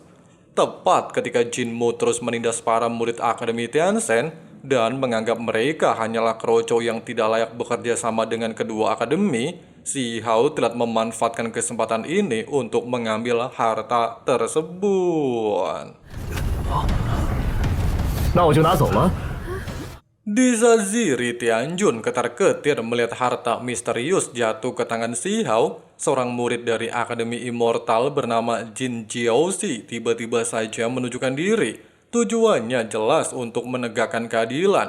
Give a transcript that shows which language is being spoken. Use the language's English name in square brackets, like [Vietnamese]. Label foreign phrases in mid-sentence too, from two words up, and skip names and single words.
[Indonesian] Tepat ketika Jinmo terus menindas para murid Akademi Tiansen dan menganggap mereka hanyalah kroco yang tidak layak bekerja sama dengan kedua akademi, Si Hao telah memanfaatkan kesempatan ini untuk mengambil harta tersebut. [Chinese] 那我就拿走了。 [Indonesian] Di saat Ziri Tianjun ketar-ketir melihat harta misterius jatuh ke tangan Si Hao, seorang murid dari Akademi Immortal bernama Jin Jiaoxi tiba-tiba saja menunjukkan diri. Tujuannya jelas untuk menegakkan keadilan.